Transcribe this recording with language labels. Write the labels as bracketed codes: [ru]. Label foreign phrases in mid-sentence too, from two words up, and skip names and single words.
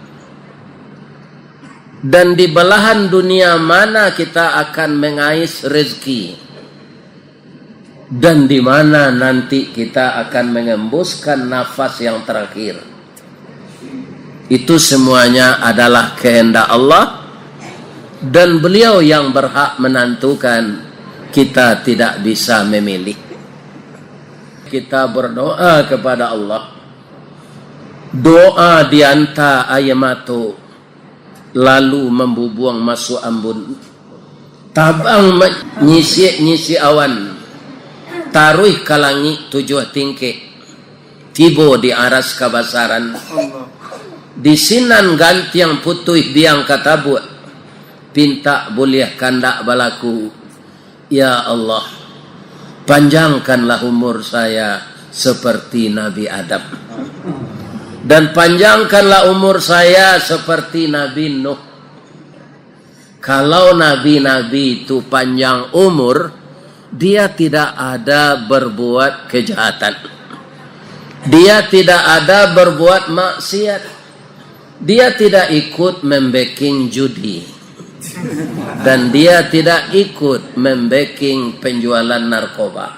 [id] Dan di belahan dunia mana kita akan mengais rezeki, dan di mana nanti kita akan mengembuskan nafas yang terakhir. Itu semuanya adalah kehendak Allah, dan beliau yang berhak menentukan. Kita tidak bisa memilih. Kita berdoa kepada Allah, [min] doa dianta ayamatu, lalu membubuang masuk ambun, tabang nyisi awan, taruh kalangi 7 tingke, tibo di aras kabasaran, di sinan gantiang putih biang katabu, pinta boleh kandak balaku. [id] Ya Allah, panjangkanlah umur saya seperti Nabi Adam, dan panjangkanlah umur saya seperti Nabi Nuh. Kalau nabi-nabi itu panjang umur, dia tidak ada berbuat kejahatan, dia tidak ada berbuat maksiat, dia tidak ikut membacking judi, dan dia tidak ikut membacking penjualan narkoba.